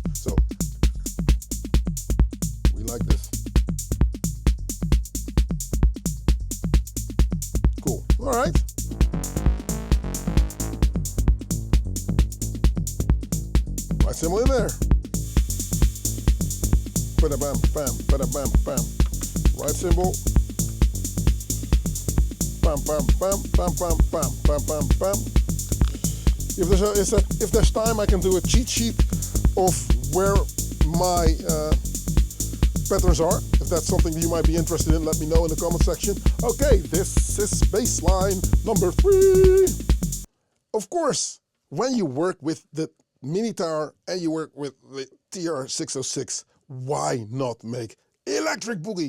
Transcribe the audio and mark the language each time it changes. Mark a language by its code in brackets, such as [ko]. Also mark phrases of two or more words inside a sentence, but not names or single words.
[en] So we like this. Cool. All right. Right cymbal in there. Bada bam bam, bada bam bam. Right cymbal. Bam bam bam bam bam bam bam bam bam. If there's time, I can do a cheat sheet of where my patterns are. If that's something you might be interested in, let me know in the comment section. Okay, this is baseline number 3. Of course, when you work with the Minitar and you work with the TR-606, why not make electric boogie?